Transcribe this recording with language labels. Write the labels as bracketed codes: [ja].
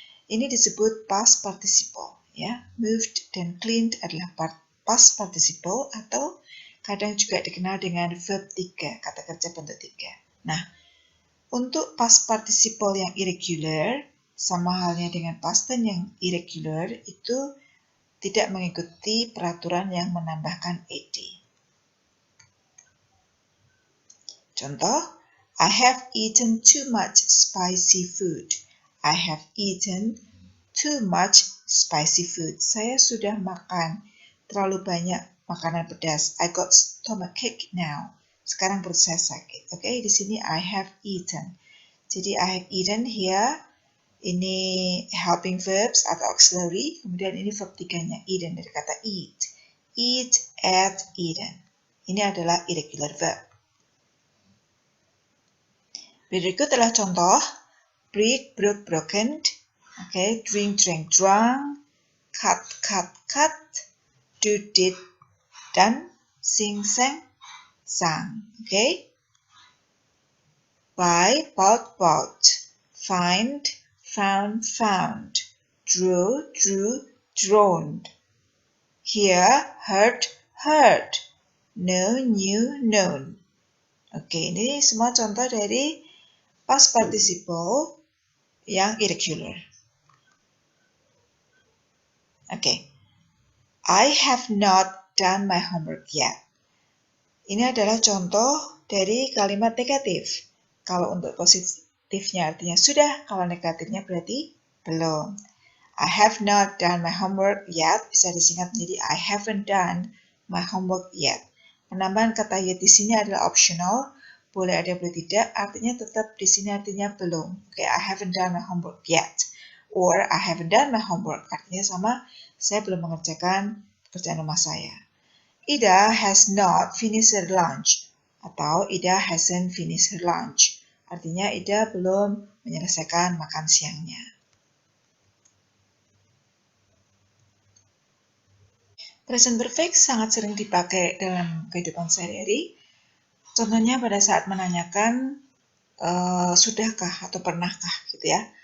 [id] Ini disebut past participle. Ya, moved dan cleaned adalah past participle atau kadang juga dikenal dengan verb 3, kata kerja bentuk 3. Nah, untuk past participle yang irregular, sama halnya dengan past tense yang irregular, itu tidak mengikuti peraturan yang menambahkan ed. [en] Contoh, I have eaten too much spicy food. I have eaten too much spicy food. [id] Saya sudah makan terlalu banyak makanan pedas. [en] I got stomachache now. [id] Sekarang perut saya sakit. Oke, di sini [en] I have eaten. Jadi I have eaten here. [id] Ini helping verbs atau auxiliary. Kemudian ini verb 3-nya, eaten, dari kata eat. [en] Eat, ate, eaten. [id] Ini adalah irregular verb. Berikut adalah contoh. [en] Break, broke, broken. Okay, drink, drank, drunk. Cut, cut, cut. Do, did, done. Sing, sang, sang. Okay. Buy, bought, bought. Find, found, found. Draw, drew, drawn. Hear, heard, heard. Know, knew, known. [id] Oke, ini semua contoh dari past participle yang irregular. Oke. [en] I have not done my homework yet. [id] Ini adalah contoh dari kalimat negatif. Kalau untuk positifnya artinya sudah, kalau negatifnya berarti belum. [en] I have not done my homework yet [id] bisa disingkat menjadi [en] I haven't done my homework yet. [id] Penambahan kata yet di sini adalah optional, boleh ada boleh tidak, artinya tetap di sini artinya belum. [en] Oke, I haven't done my homework yet. Or I haven't done my homework, [id] artinya sama, saya belum mengerjakan pekerjaan rumah saya. [en] Ida has not finished her lunch, [id] atau [en] Ida hasn't finished her lunch. [id] Artinya Ida belum menyelesaikan makan siangnya. Present perfect sangat sering dipakai dalam kehidupan sehari-hari. Contohnya pada saat menanyakan sudahkah atau pernahkah gitu ya.